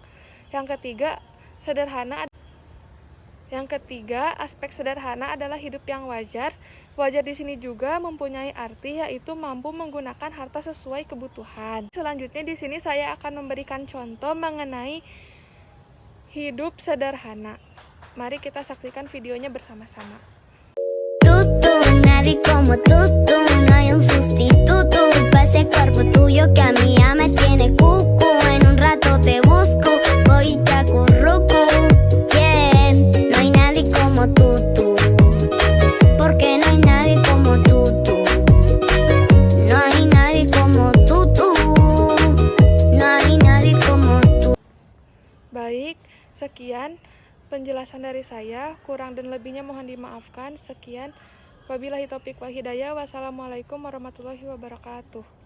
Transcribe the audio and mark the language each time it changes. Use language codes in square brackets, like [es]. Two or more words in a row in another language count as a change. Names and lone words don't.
[id] Yang ketiga, aspek sederhana adalah hidup yang wajar. Wajar di sini juga mempunyai arti, yaitu mampu menggunakan harta sesuai kebutuhan. Selanjutnya di sini saya akan memberikan contoh mengenai hidup sederhana. Mari kita saksikan videonya bersama-sama. [es] Nadie como tú, no hay un sustituto pa' ese cuerpo tuyo que a mí ya me tiene cucu. En un rato te busco, voy y te acurruco. Yeah, no hay nadie como tú, porque no hay nadie como tú. No hay nadie como tú, no hay nadie como tú. [id] Baik, sekian penjelasan dari saya, kurang dan lebihnya mohon dimaafkan. [ar] Sekian, وبالله التوفيق والهداية. والسلام عليكم ورحمة الله وبركاته.